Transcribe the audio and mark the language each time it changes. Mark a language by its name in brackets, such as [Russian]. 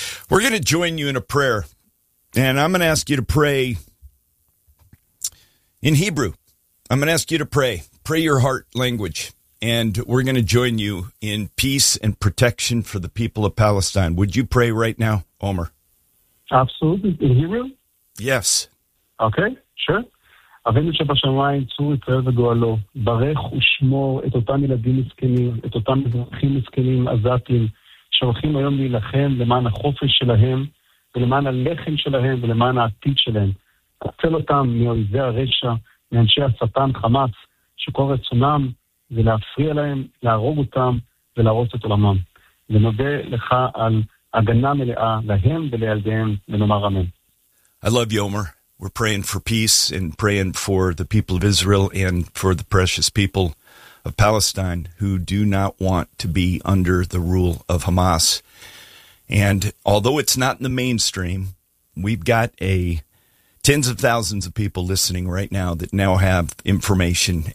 [English] We're going to join you in a prayer. And I'm going to ask you to pray in Hebrew. I'm going to ask you to pray. Pray your heart language. And we're going to join you in peace and protection for the people of Palestine. Would you pray right now, Omer? Absolutely. In Hebrew? Yes. Okay, sure. [Hebrew] אבינו שבשמיים, צור יצאר וגואלו, ברך ושמור את אותם ילדים מסכנים, את אותם מזרחים מסכנים, עזתים, שהולכים היום להילחם למען החופש שלהם, ולמען הלחם שלהם, ולמען העתיד שלהם. עצל אותם מאויזי הרשע, מאנשי השטן חמאס, שכל רצונם זה להפריע להם, להרוג אותם, ולהרוס את עולמם. ונודה לך על הגנה מלאה להם ולילדיהם, ונאמר אמן. [English] I love you, Omer. We're praying for peace and praying for the people of Israel and for the precious people of Palestine who do not want to be under the rule of Hamas. And although it's not in the mainstream, we've got tens of thousands of people listening right now that now have information.